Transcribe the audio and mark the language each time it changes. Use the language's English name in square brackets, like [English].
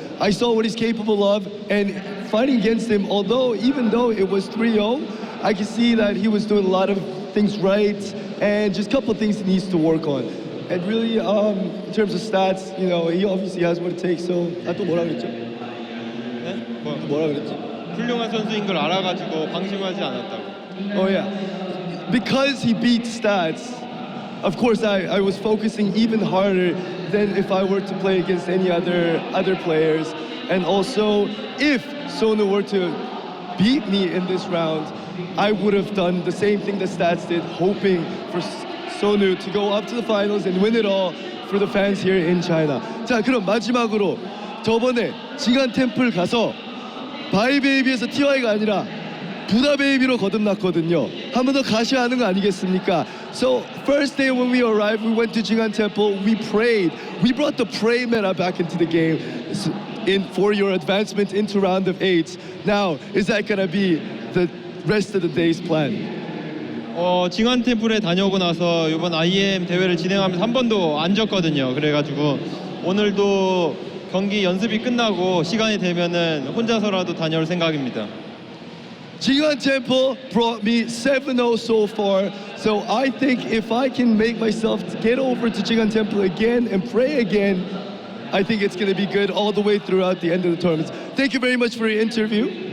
[English] I saw what he's capable of, and fighting against him, even though it was 3-0, I could see that he was doing a lot of things right, and just a couple of things he needs to work on. And really, in terms of stats, you know, he obviously has what it takes. [Korean] So, 또 뭐라 그랬죠? 네? 뭐라 그랬지? 훌륭한 선수인 걸 알아가지고 방심하지 않았다고. [English] Oh yeah, because he beat Stats. Of course, I was focusing even harder than if I were to play against any other players. And also, if Sonu were to beat me in this round, I would have done the same thing that Stats did, hoping for Sonu to go up to the finals and win it all for the fans here in China. [Korean] 자, 그럼 마지막으로 저번에 지간 템플 가서 바이베이비에서 TY가 아니라 부다베이비로 거듭났거든요. 한 번 더 가셔야 하는 거 아니겠습니까? [English] So first day when we arrived, we went to Jingan Temple. We prayed. We brought the pray meta back into the game for your advancement into round of 8. Now, is that gonna be the rest of the day's plan? [Korean] 징한 템플에 다녀오고 나서 이번 IEM 대회를 진행하면서 한 번도 안 졌거든요. 그래가지고 오늘도 경기 연습이 끝나고 시간이 되면은 혼자서라도 다녀올 생각입니다. [English] Jingan Temple brought me 7-0 so far, so I think if I can make myself get over to Jingan Temple again and pray again, I think it's going to be good all the way throughout the end of the tournament. Thank you very much for your interview.